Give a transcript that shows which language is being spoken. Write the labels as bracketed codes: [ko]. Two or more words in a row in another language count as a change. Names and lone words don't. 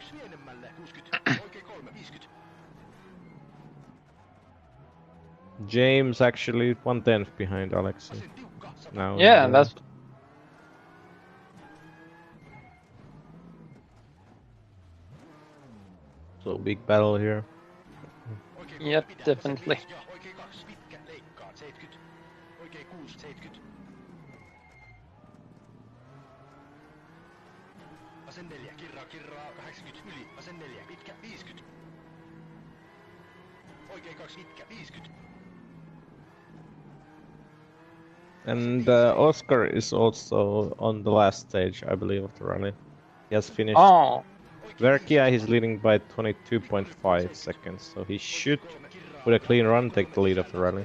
[en] James actually 1/10 behind Alex now. Yeah, that's So big battle here. Yep, definitely. [fi] Ja oikein 2 pitkä leikkaat 70. Oikein 6 70. Vasen 4 kirraa 80 yli. Vasen 4 pitkä 50. Oikein 2 pitkä 50. [en] And Oskar is also on the last stage, I believe, of the rally. He has finished. Oh, Verkia, he's leading by 22.5 seconds, so he should, with a clean run, take the lead of the rally.